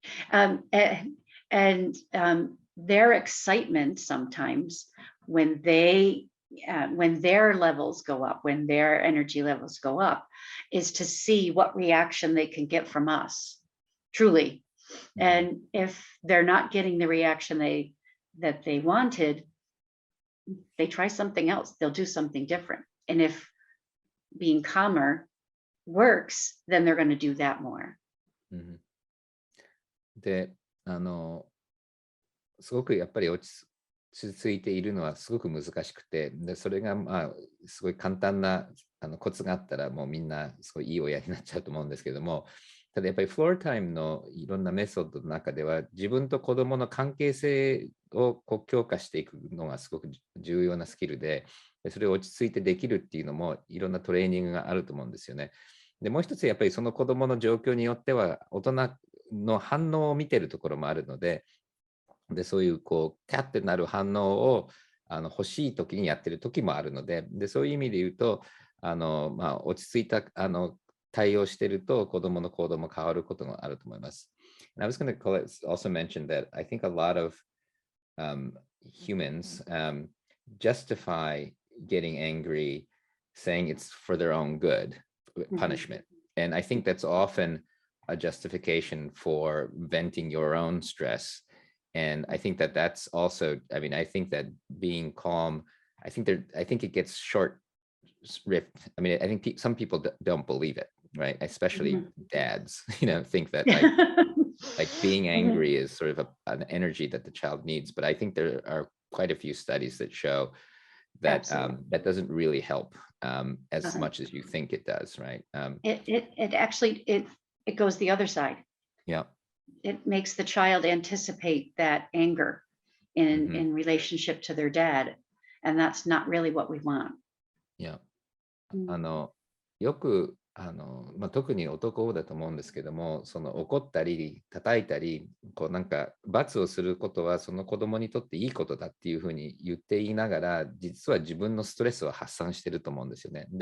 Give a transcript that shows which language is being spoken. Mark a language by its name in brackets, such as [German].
[English] And their excitement sometimes when their levels go up, when their energy levels go up, is to see what reaction they can get from us, truly. And if they're not getting the reaction that they wanted, they try something else. They'll do something different. And if being calmer works, then they're going to do that more. [Japanese] で、すごくやっぱり落ち着いているのはすごく難しくて、でそれがすごい簡単なコツがあったらもうみんなすごいいい親になっちゃうと思うんですけども、ただやっぱりフロータイムのいろんなメソッドの中では自分と子どもの関係性を強化していくのがすごく重要なスキルで、それを落ち着いてできるっていうのもいろんなトレーニングがあると思うんですよね。でもう一つやっぱりその子どもの状況によっては大人の反応を見てるところもあるので、そういうキャッてなる反応を欲しい時にやってる時もあるので、そういう意味で言うと落ち着いた対応してると子どもの行動も変わることがあると思います。 [English] And I was going to also mention that I think a lot of humans justify getting angry, saying it's for their own good, punishment. And I think that's often a justification for venting your own stress. And I think that that's also, I mean, I think that being calm, I think it gets short ripped. I mean, I think some people don't believe it, right? Especially dads, think that like being angry is sort of an energy that the child needs. But I think there are quite a few studies that show that that doesn't really help as much as you think it does, right? It actually it goes the other side. Yeah. It makes the child anticipate that anger in relationship to their dad, and that's not really what we want. Yeah. [Japanese] よく特に男だと思うんですけども、その怒ったり叩いたり、こうなんか罰をすることはその子供にとっていいことだっていうふうに言っていながら、実は自分のストレスを発散してると思うんですよね。